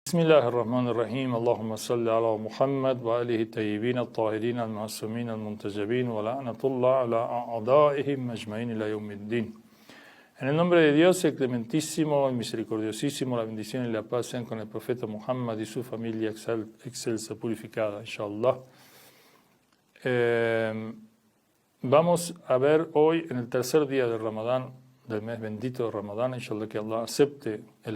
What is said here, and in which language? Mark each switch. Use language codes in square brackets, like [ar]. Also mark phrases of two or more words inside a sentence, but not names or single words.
[ar] بسم الله الرحمن الرحيم. اللهم صل على محمد وآله الطيبين الطاهرين المعصومين المنتجبين ولعنة الله على أعدائهم أجمعين إلى يوم الدين. [es] En el nombre de Dios, el clementísimo, el misericordiosísimo, la bendición y la paz sean con el profeta Muhammad y su familia excelsa, purificada, inshallah. Vamos a ver hoy, en el tercer día de Ramadán, del mes bendito de Ramadán, inshallah, que Allah acepte el